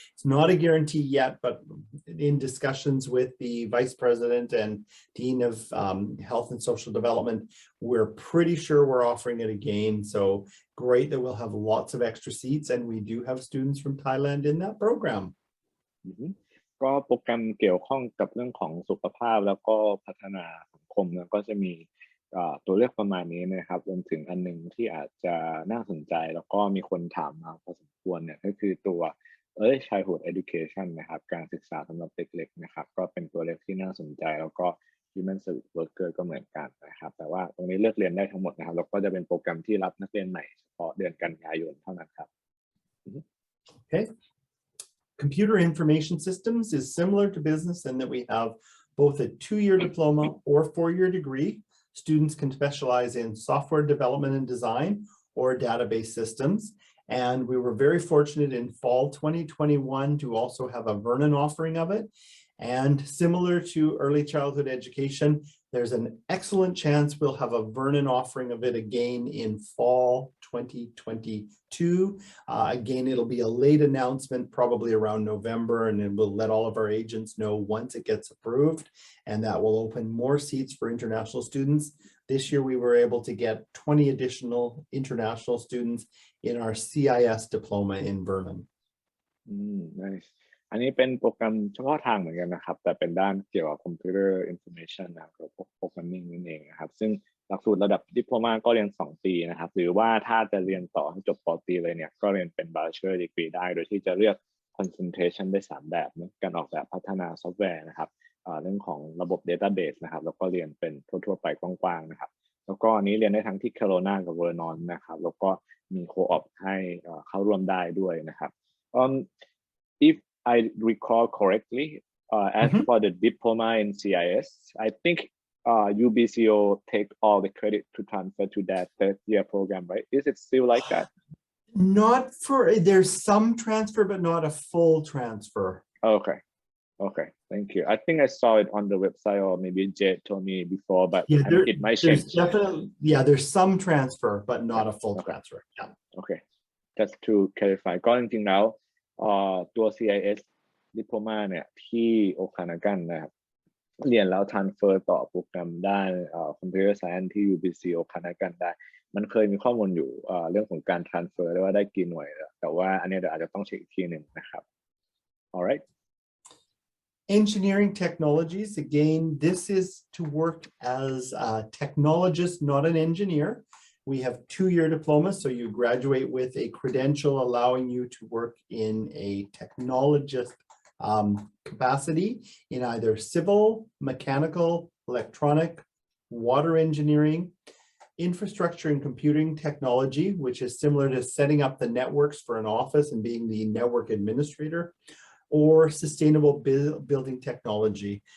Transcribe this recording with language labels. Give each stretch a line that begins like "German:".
English: It's not a guarantee yet, but in discussions with the Vice President and Dean of Health and Social Development, we're pretty sure we're offering it again. So great that we'll have lots of extra seats, and we do have students from Thailand in that program.
Thai: ก็โปรแกรมเกี่ยวข้องกับเรื่องของสุขภาพแล้วก็พัฒนาสังคมแล้วก็จะมีตัวเลือกประมาณนี้นะครับรวมถึงอันหนึ่งที่อาจจะน่าสนใจแล้วก็มีคนถามมาพอสมควรเนี่ยก็คือตัว Early Childhood Education นะครับการศึกษาสำหรับเด็กเล็กนะครับก็เป็นตัวเลือกที่น่าสนใจแล้วก็ Human Service Worker ก็เหมือนกันนะครับแต่ว่าตรงนี้เลือกเรียนได้ทั้งหมดนะครับแล้วก็จะเป็นโปรแกรมที่รับนักเรียนใหม่เฉพาะเดือนกันยายนเท่านั้นครับ
English: Okay. Computer Information Systems is similar to business in that we have both a 2-year diploma or 4-year degree. Students can specialize in software development and design or database systems. And we were very fortunate in fall 2021 to also have a Vernon offering of it. And similar to early childhood education, there's an excellent chance we'll have a Vernon offering of it again in fall 2022. Again, it'll be a late announcement, probably around November, and then we'll let all of our agents know once it gets approved, and that will open more seats for international students. This year, we were able to get 20 additional international students in our CIS diploma in Vernon. Nice.
Thai: อันนี้เป็นโปรแกรมเฉพาะทางเหมือนกันนะครับแต่เป็นด้านเกี่ยวกับ Computer Information นะครับกับ Programming นั่นเองนะครับซึ่งหลักสูตรระดับดิโพลมาก็เรียน2 ปีนะครับหรือว่าถ้าจะเรียนต่อให้จบป. ตรีเลยเนี่ยก็เรียนเป็น Bachelor Degree ได้โดยที่จะเลือก Concentration ได้3 แบบนะการออกแบบพัฒนาซอฟต์แวร์นะครับเรื่องของระบบ Database นะครับแล้วก็เรียนเป็นทั่วๆไปกว้างๆนะครับแล้วก็อันนี้เรียนได้ทั้งที่ Kelowna กับ Vernon นะครับแล้วก็มี Co-op ให้เข้าร่วมได้ด้วยนะครับ
English: if I recall correctly, as for the diploma in CIS, I think UBCO take all the credit to transfer to that 3rd-year program, right? Is it still like that? Not for, there's some transfer, but not a full transfer. Okay. Okay, thank you. I think I saw it on the website, or maybe Jade told me before, but yeah, it might change. Definitely, yeah, there's some transfer, but not a full transfer. Yeah. Okay, just to clarify
Thai: ก็จริงๆแล้วตัว CIS Diploma เนี่ยที่ Okanagan นะครับเรียนแล้ว transfer ต่อโปรแกรมด้าน Computer Science ที่ UBC Okanagan ได้มันเคยมีข้อมูลอยู่เรื่องของการ transfer ได้ว่าได้กี่หน่วยแต่ว่าอันนี้เดี๋ยวอาจจะต้องเช็คอีกทีหนึ่งนะครับ
English: alright Engineering technologies, again, this is to work as a technologist, not an engineer. We have 2-year diplomas, so you graduate with a credential allowing you to work in a technologist capacity in either civil, mechanical, electronic, water engineering, infrastructure and computing technology, which is similar to setting up the networks for an office and being the network administrator, or sustainable building technology.